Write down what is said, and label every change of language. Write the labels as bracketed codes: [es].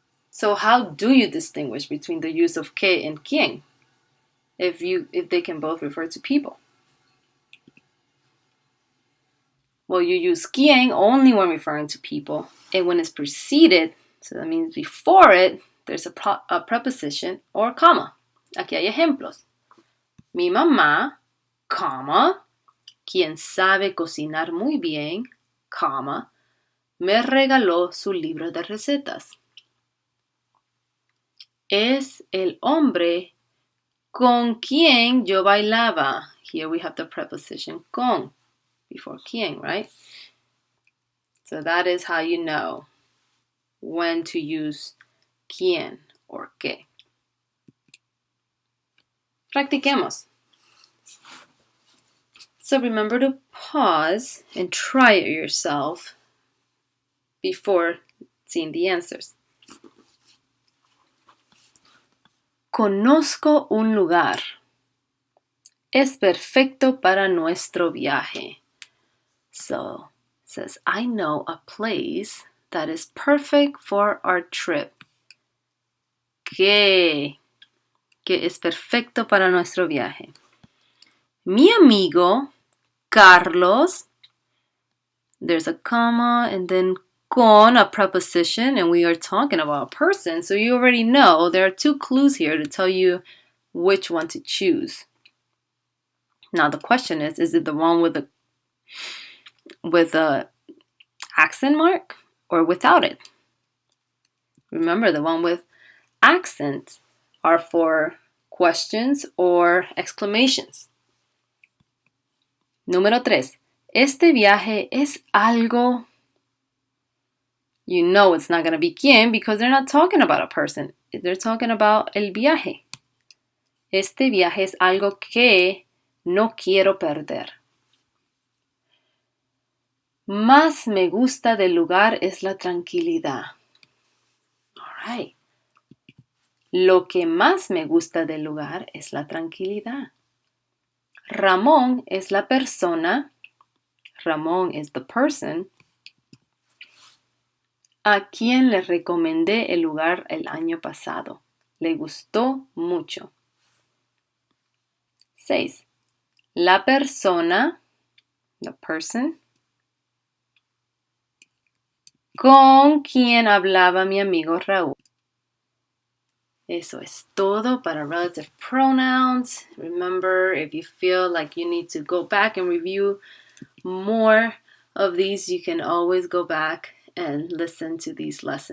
[en] So how do you distinguish between the use of que and quién if they can both refer to people? Well, you use quién only when referring to people, and when it's preceded, so that means before it, there's a preposition or comma. [es] Aquí hay ejemplos. Mi mamá, [en] comma, [es] quien sabe cocinar muy bien, comma, me regaló su libro de recetas. Es el hombre con quien yo bailaba. [en] Here we have the preposition con before quien, right? So that is how you know when to use quién or qué. [es] Practiquemos. [en] So remember to pause and try it yourself before seeing the answers. [es] Conozco un lugar. Es perfecto para nuestro viaje. [en] So, it says, I know a place that is perfect for our trip. [es] Que es perfecto para nuestro viaje. Mi amigo, [en] Carlos, there's a comma and then con, a preposition, and we are talking about a person, so you already know there are two clues here to tell you which one to choose. Now the question is it the one with a accent mark or without it? Remember, the one with accents are for questions or exclamations. [es] Número 3. Este viaje es algo. [en] You know it's not going to be quién because they're not talking about a person. They're talking about el viaje. [es] Este viaje es algo que no quiero perder. Más me gusta del lugar es la tranquilidad. [en] All right. [es] Lo que más me gusta del lugar es la tranquilidad. Ramón es la persona, [en] Ramón is the person, [es] a quien le recomendé el lugar el año pasado. Le gustó mucho. 6. La persona, [en] the person, [es] con quien hablaba mi amigo Raúl. Eso es todo para [en] relative pronouns. Remember, if you feel like you need to go back and review more of these, you can always go back and listen to these lessons.